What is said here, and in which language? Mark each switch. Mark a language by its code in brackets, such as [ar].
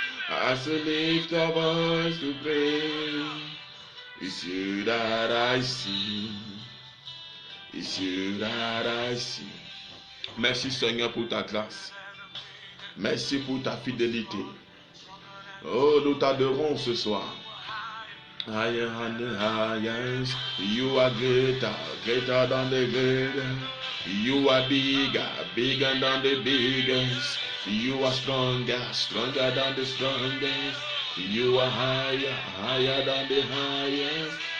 [en] As I lift a voice to pray, it's you that I see. It's you that I see. [fr] Merci Seigneur pour ta grâce. Merci pour ta fidélité. Oh, nous t'adorons ce soir. [en] Higher and the highest. You are greater, greater than the greatest. You are bigger, bigger than the biggest. You are stronger, stronger than the strongest. You are higher, higher than the highest.